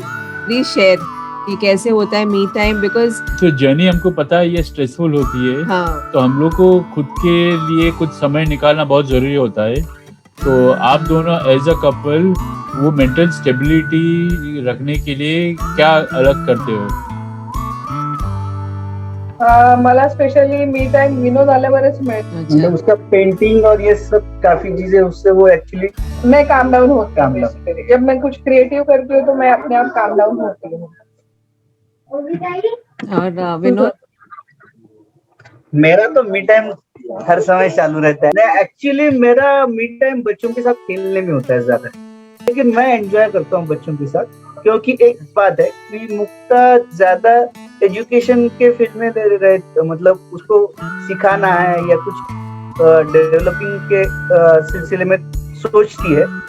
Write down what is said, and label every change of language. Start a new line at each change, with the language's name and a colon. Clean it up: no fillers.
Hindi: Please share कि कैसे होता है मी टाइम, बिकॉज तो जर्नी हमको पता है ये स्ट्रेसफुल होती है, हाँ, तो हम लोग को खुद के लिए कुछ समय निकालना बहुत जरूरी होता है। तो आप दोनों एज अ कपल वो मेंटल स्टेबिलिटी रखने के लिए क्या अलग करते हो?
Marathi: मला स्पेशली मी टाइम विनोद आल्यावरच मिळतो।
Hindi: अच्छा, मतलब उसका पेंटिंग और ये सब काफी चीजें उससे वो एक्चुअली मैं काम डाउन होती
English: Calm
Hindi: हूँ
English: down. basically।
Hindi: जब मैं कुछ क्रिएटिव करती हूँ तो मैं अपने आप काम डाउन होती हूँ। और विनोद? मेरा तो मी टाइम हर समय चालू रहता है। एक्चुअली मेरा मी टाइम बच्चों के साथ खेलने में होता है ज्यादा, लेकिन मैं एंजॉय करता हूँ बच्चों के साथ, क्योंकि एक बात है कि मुक्ता ज्यादा एजुकेशन के फील्ड में रहे, मतलब उसको सिखाना है या कुछ डेवलपिंग के सिलसिले में सोचती है।